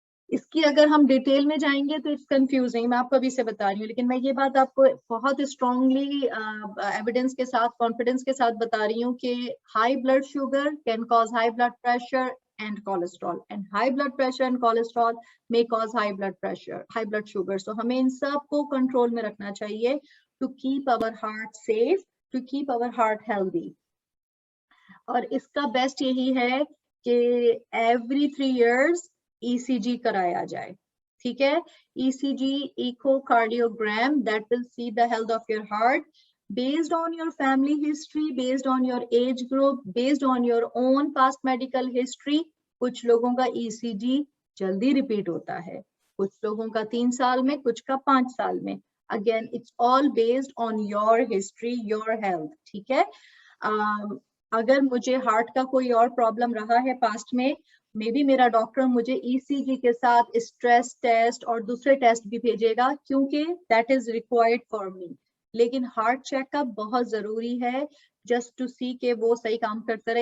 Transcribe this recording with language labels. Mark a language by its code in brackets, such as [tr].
[hi] इसकी अगर हम डिटेल में जाएंगे तो इट्स कंफ्यूजिंग, मैं आपको अभी से बता रही हूँ, लेकिन मैं ये बात आपको बहुत स्ट्रांगली एविडेंस के साथ, कॉन्फिडेंस के साथ बता रही हूँ कि high blood sugar cane cause high blood pressure [en] and cholesterol, and high blood pressure and cholesterol may cause high blood pressure, high blood sugar. So [hi] हमें इन सब को कंट्रोल में रखना चाहिए [en] to keep our heart safe, to keep our heart healthy. [hi] और इसका best यही है कि [en] every 3 years [hi] ECG कराया जाए, ठीक है? [en] ECG, echocardiogram, that will see the health of your heart based on your family history, based on your age group, based on your own past medical history. [hi] कुछ लोगों का ECG जल्दी repeat होता है, कुछ लोगों का 3 साल में, कुछ का 5 साल में। [en] Again, it's all based on your history, your health, [hi] ठीक है? अगर मुझे हार्ट का कोई और प्रॉब्लम रहा है पास्ट में, मे बी मेरा डॉक्टर मुझे ECG के साथ स्ट्रेस टेस्ट और दूसरे टेस्ट भी भेजेगा, क्योंकि [en] That is required for me. [hi] लेकिन हार्ट चेकअप बहुत जरूरी है, जस्ट टू सी के वो सही काम करता रहे।